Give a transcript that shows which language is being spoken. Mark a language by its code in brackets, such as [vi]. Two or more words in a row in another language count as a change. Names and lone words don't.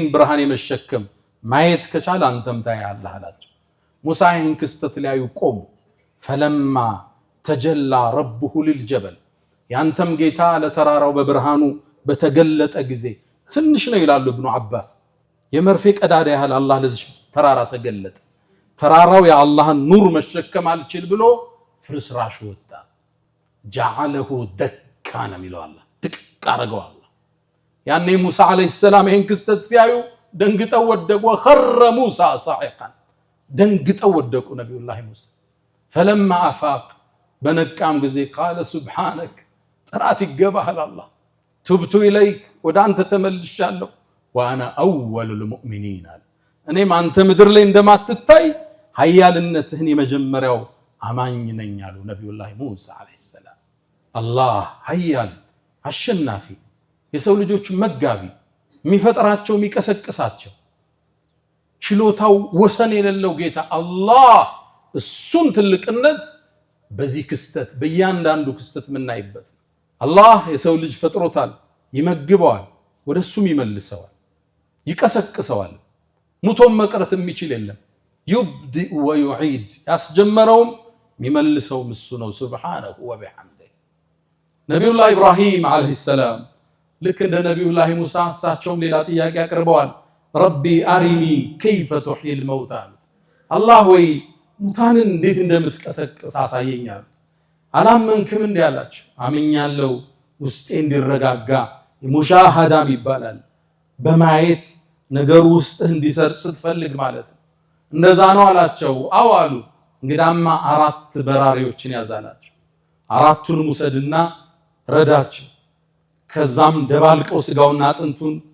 [am] ብርሃን የመሸከም ማየት ከቻለ አንተም ታያለህ አላቸው ሙሳ ይህን ክስተት ሊያዩ ቆሙ [ar] فلما تجلى ربه للجبل [am] ያንተም ጌታ ለተራራው በብርሃኑ በተገለጠ ጊዜ ትንሽ ነው ይላሉ ኢብኑ አባስ የመርፌ ቀዳዳ ያህል አላህ ለዚህ ተራራ ተገለጠ ተራራው የአላህን ኑር መሸከም አልችል ብሎ ፍርስራሽ ወጣ [ar] جعله دكان ميلو الله دك [am] አረገው አላህ ያኔ ሙሳ [ar] عليه السلام [am] ይሄን ክስተት ሲያዩ ደንግጠው ወደቁ [ar] وخر موسى صاعقا [am] ደንግጠው ወደቁ ነብዩላህ ሙሳ [ar] فلما افاق [am] በነቃም ጊዜ [ar] قال سبحانك [am] ጥራት ይገባሃል አላህ [ar] تبت اليك [am] ወደ አንተ ተመልሻለሁ [ar] وانا اول المؤمنين [am] እኔም አንተ ምድር ላይ እንደማትታይ ኃያልነትህን የመጀመሪያው አማኝ ነኝ አሉ ነብዩላህ ሙሳ [ar] عليه السلام [am] አላህ ኃያል አሸናፊ የሰው ልጆች መጋቢ የሚፈጥራቸው የሚቀሰቅሳቸው ችሎታው ወሰን የሌለው ጌታ አላህ እሱን ትልቅነት በዚህ ክስተት በእያንዳንዱ ክስተት ምናይበት አላህ የሰው ልጅ ፈጥሮታል ይመግበዋል ወደሱም ይመልሰዋል ይቀሰቅሰዋል ሙቶም መቅረት የሚችል የለም [ar] يبدئ ويعيد [am] ያስጀመረውም የሚመልሰውም እሱ ነው [ar] سبحانه وبحمده [am] ነብዩላህ ኢብራሂም [ar] عليه السلام [am] ልክ እንደ ነብዩላህ ሙሳ እሳቸውም ሌላ ጥያቄ አቅርበዋል [ar] رب أرني كيف تحيي الموتى [am] አላህ ወይ ሙታንን እንዴት እንደምትቀሰቅስ አሳየኝ አሉት አላመንክም እንዴ አላቸው አምኛለሁ ውስጤ እንዲረጋጋ ሙሻሃዳም ይባላል በማየት ነገር ውስጥ እንዲሰርጽ ትፈልግ ማለት ነው እንደዛ ነው አላቸው አው አሉ እንግዳማ አራት በራሪዎችን ያዛላቸው አራቱን ሙሰድና ረዳቸው ከዛም ደባልቀው ስጋውና አጥንቱን